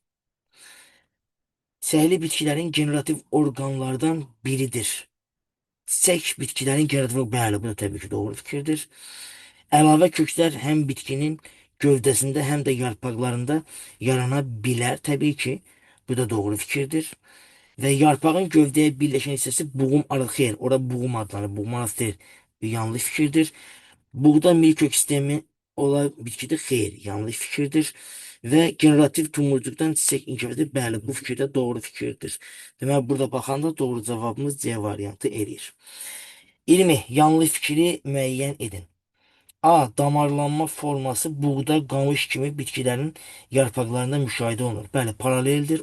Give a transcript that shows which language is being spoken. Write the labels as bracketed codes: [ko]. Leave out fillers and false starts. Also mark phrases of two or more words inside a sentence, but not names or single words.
[az] Səhli bitkilərin generativ orqanlardan biridir. Çiçək bitkilərin generativ, bəli, bu da təbii ki doğru fikirdir. Əlavə köklər həm bitkinin gövdəsində, həm də yarpaqlarında yarana bilər. Təbii ki, bu da doğru fikirdir. [tr] Ve yarpağın gövdeye birleşen hissesi buğum arası. Hayır, orada buğum adlanır. Buğum arası değil. Bir yanlış fikirdir. Buğda milkök sistemi olan bitkide hayır, yanlış fikirdir. Ve generatif tumurcuktan çiçek inkişaf edir. [az] Bəli, bu fikir də doğru fikirdir. Demək, burada baxanda doğru cavabımız C variantı eləyir. 20. Yanlış fikri müəyyən edin. A. Damarlanma forması buğda, qamış kimi bitkilərin yarpaqlarında müşahidə olunur. Bəli, paraleldir.